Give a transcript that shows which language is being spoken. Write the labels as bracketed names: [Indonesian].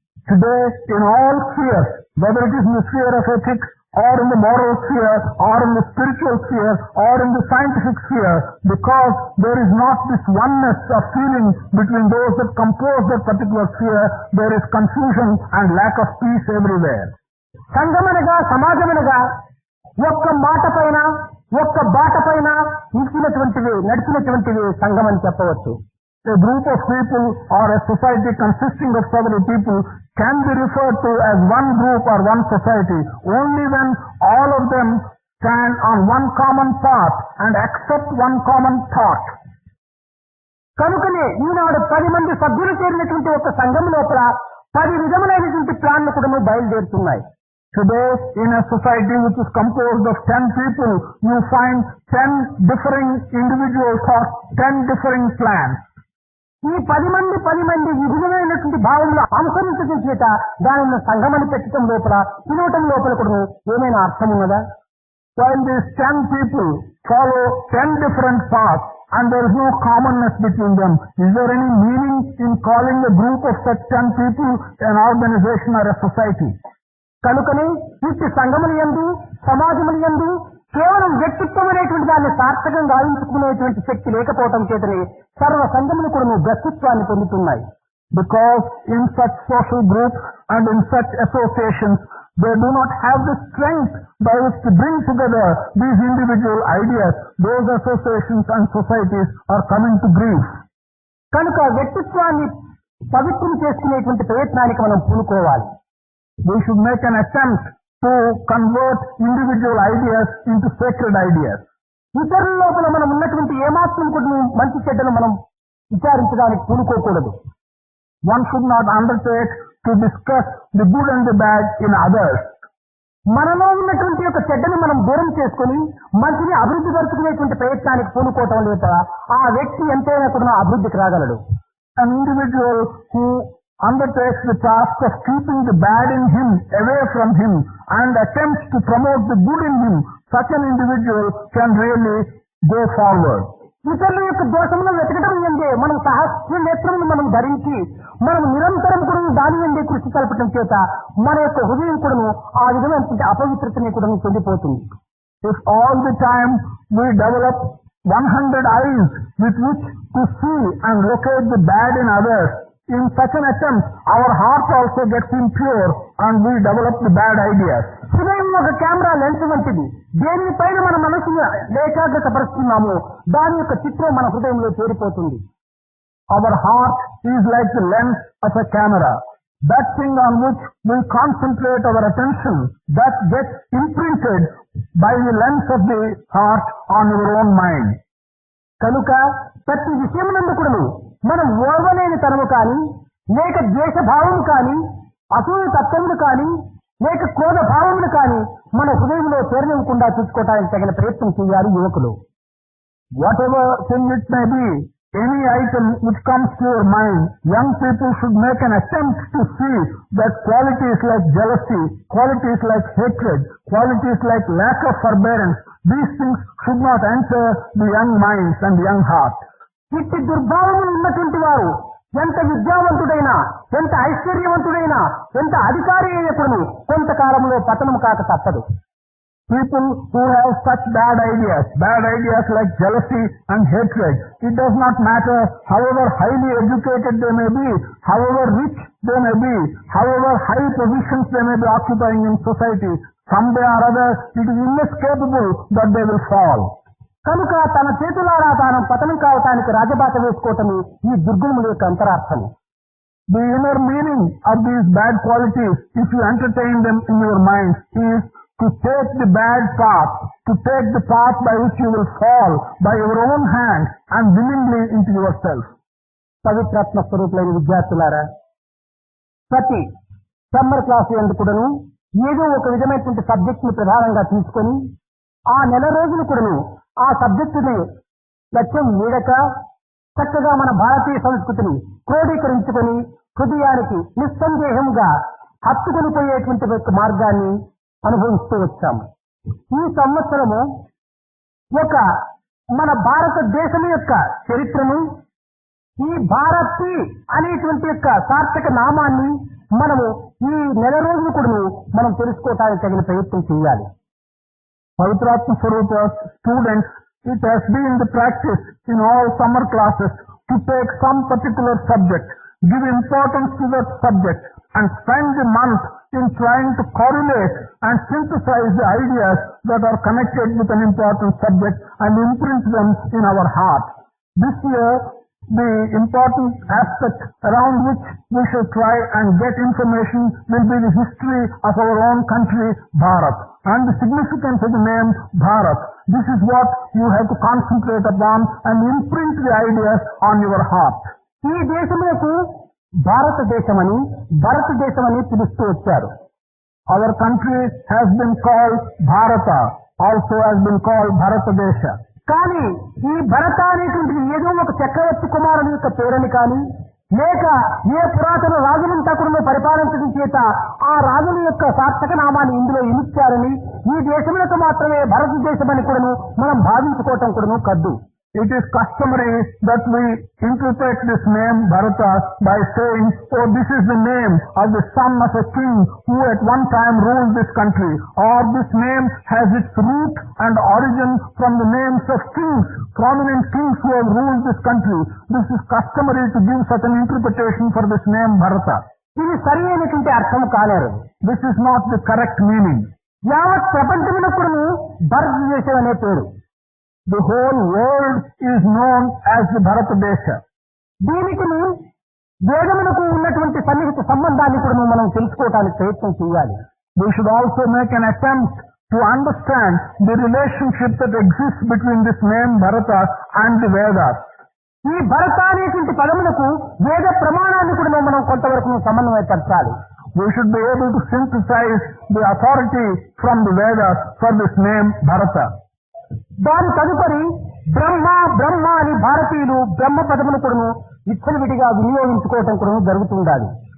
[English] Today, in all spheres, whether it is in the sphere of ethics, or in the moral sphere, or in the spiritual sphere, or in the scientific sphere, because there is not this oneness of feeling between those that compose that particular sphere, there is confusion and lack of peace everywhere. [Telugu] సంఘమనగా సమాజమనగా ఒక్క మాట పైన ఒక్క బాట పైన నడిచినటువంటివి సంఘం అని చెప్పవచ్చు. [English] A group of people or a society consisting of several people can be referred to as one group or one society only when all of them stand on one common path and accept one common thought. [Telugu] కనుకనే ఈనాడు 10 మంది సభ్యులు చేరినటువంటి ఒక సంఘం లోపల 10 విధములైనటువంటి ప్లాన్లు కూడా బయలుదేరుతున్నాయి. [English] Today, in a society which is composed of 10 people, you find 10 differing individual thoughts, 10 differing plans. [Telugu] ఈ 10 మంది ఈ విధమైనటువంటి భావంలో అనుసరించడం చేత దానిని సంఘమని పెట్టడం లోపల పిలవటం లోపల కూడా ఏమైనా అర్థం ఉన్నదా? [English] While these 10 people follow 10 different paths and there is no commonness between them, is there any meaning in calling a group of such 10 people an organization or a society? [Telugu] కనుకనే ఇట్టి సంఘముల యందు సమాజముల యందు కేవలం వ్యక్తిత్వం అనేటువంటి దాన్ని సార్థకంగా గావించుకునేటువంటి శక్తి లేకపోవటం చేతనే సర్వ సంఘములు కూడా వ్యక్తిత్వాన్ని పొందుతున్నాయి. [English] Because in such social groups and in such associations, they do not have the strength by which to bring together these individual ideas. Those associations and societies are coming to grief. [Telugu] కనుక వ్యక్తిత్వాన్ని పవిత్రం చేసుకునేటువంటి ప్రయత్నానికి మనం పూనుకోవాలి. [English] We should make an attempt to convert individual ideas into sacred ideas. [Telugu] ఇతరుల లోపల మనం ఉన్నటువంటి ఏమాత్రం కూడా మంచి చెడ్డను మనం విచారించడానికి పూనుకోకూడదు. [English] One should not undertake to discuss the good and the bad in others. [Telugu] మనలో ఉన్నటువంటి యొక్క చెడ్డను మనం దూరం చేసుకుని మంచిని అభివృద్ధి పరుచుకునేటువంటి ప్రయత్నానికి పూనుకోవటం లేక ఆ వ్యక్తి ఎంతైనా కూడా అభివృద్ధికి రాగలడు. [English] An individual who undertakes the task of keeping the bad in him away from him and attempts to promote the good in him, such an individual can really go forward. [Telugu] ఇతరుల యొక్క దోషములను వెతకడం ఎందే మనం సహస్ర నేత్రమును మనం ధరించి మనం నిరంతరం కూడా దాని ఎందే కృషి కలపటం చేత మన యొక్క హృదయం కూడా ఆ విధమైనటువంటి అపవిత్రతని కూడా చెందిపోతుంది. [English] If all the time we develop 100 eyes with which to see and locate the bad in others, in such an attempt, our heart also gets impure and we develop the bad ideas. [Telugu] హృదయం ఒక camera lens వంటిది. దేనిపైన మన మనసును ఏకాగ్రత పరుస్తున్నామో దాని యొక్క చిత్రం మన హృదయంలో చేరిపోతుంది. [English] Our heart is like the lens of a camera. That thing on which we concentrate our attention, that gets imprinted by the lens of the heart on your own mind. [Telugu] కనుక ప్రతి విషయమునందు కూడాను మనం ఓర్వలేని తనము కానీ లేక ద్వేష భావము కానీ అసూయ తత్వములు కానీ లేక క్రోధ భావములు కానీ మన హృదయంలో చేరనివ్వకుండా చూసుకోవటానికి తగిన ప్రయత్నం చేయాలి యువకులు. [English] Whatever thing it may be, Any item which comes to your mind, young people should make an attempt to see that qualities like jealousy, qualities like hatred, qualities like lack of forbearance, these things should not enter the young minds and the young heart. [Telugu] ఇట్టి దుర్భావములు ఉన్నటువంటి వారు ఎంత విద్యావంతుడైనా, ఎంత ఐశ్వర్యవంతుడైనా, ఎంత అధికారి అయినప్పుడు కొంతకాలంలో పతనం కాక తప్పదు. [English] People who have such bad ideas like jealousy and hatred, it does not matter however highly educated they may be, however rich they may be, however high positions they may be occupying in society, someday or other it is inescapable that they will fall. [Telugu] కనుక తన చేతులారా తాను పతనం కావటానికి రాజబాట వేసుకోవటం ఈ దుర్గుణముల యొక్క అంతరార్థము. [English] The inner meaning of these bad qualities, if you entertain them in your mind, is to take the bad path, to take the path by which you will fall by your own hand and willingly into yourself. [Telugu] పవిత్రాత్మ స్వరూపులైన విద్యార్థులారా, ప్రతి summer class ఎందుకుడను ఏదో ఒక విధమైనటువంటి subject ని ప్రధానంగా తీసుకొని ఆ నెల రోజులు కూడాను ఆ సబ్జెక్టుని లక్ష్యం వీడక చక్కగా మన భారతీయ సంస్కృతిని క్రోడీకరించుకొని హృదయానికి నిస్సందేహంగా హత్తుకొని పోయేటువంటి మార్గాన్ని అనుభవిస్తూ వచ్చాము. ఈ సంవత్సరము ఒక మన భారతదేశం యొక్క చరిత్రను, ఈ భారతి అనేటువంటి యొక్క సార్థక నామాన్ని మనము ఈ నెల రోజులు కూడా మనం తెలుసుకోవటానికి తగిన ప్రయత్నం చేయాలి. [English] Pavitratma Swarupa's students, it has been the practice in all summer classes to take some particular subject, give importance to that subject, and spend the month in trying to correlate and synthesize the ideas that are connected with an important subject and imprint them in our heart. This year, the important aspect around which we should try and get information will be the history of our own country, Bharat, and the significance of the name Bharat. This is what you have to concentrate upon and imprint the ideas on your heart. [Telugu] ఈ దేశములకు భారతదేశమని పిలుస్తూ వచ్చారు. [English] Our country has been called Bharata, also has been called Bharatadesha. [Telugu] కానీ ఈ భరత అనేటువంటిది ఏదో ఒక చక్రవర్తి కుమారుని యొక్క పేరని కానీ, లేక ఏ పురాతన రాజులంతా కూడా పరిపాలించడం చేత ఆ రాజుల యొక్క సార్థక నామాన్ని ఇందులో ఇమిచ్చారని, ఈ దేశములకు మాత్రమే భారతదేశం అని కూడా మనం భావించుకోవటం కూడా కద్దు. [English] It is customary that we interpret this name Bharata by saying, oh, this is the name of the son of a king who at one time ruled this country, or this name has its root and origin from the names of kings, prominent kings who have ruled this country. This is customary to give such an interpretation for this name Bharata. [Telugu] ఇది సరి అయినటువంటి అర్థం కాలేదు. [English] This is not the correct meaning. [Telugu] యావత్ ప్రపంచమునకు భారతదేశం అనే పేరు. [English] The whole world is known as the Bharatadesha. [Telugu] దీనికి వేదమునకు ఉన్నటువంటి సన్నిహిత సంబంధాన్ని కూడా మనం తెలుసుకోవడానికి ప్రయత్నం చేయాలి. [English] We should also make an attempt to understand the relationship that exists between this name Bharata and the Vedas. [Telugu] ఈ భరత అనేటువంటి పదములకు వేద ప్రమాణాన్ని కూడా మనం కొంతవరకు సమన్వయపరచాలి. [English] We should be able to synthesize the authority from the Vedas for this name Bharata. [Telugu] దాని తదుపరి బ్రహ్మ అని భారతీయులు బ్రహ్మ పదమును కూడా విచ్చలవిడిగా వినియోగించుకోవటం కూడా జరుగుతుండాలి.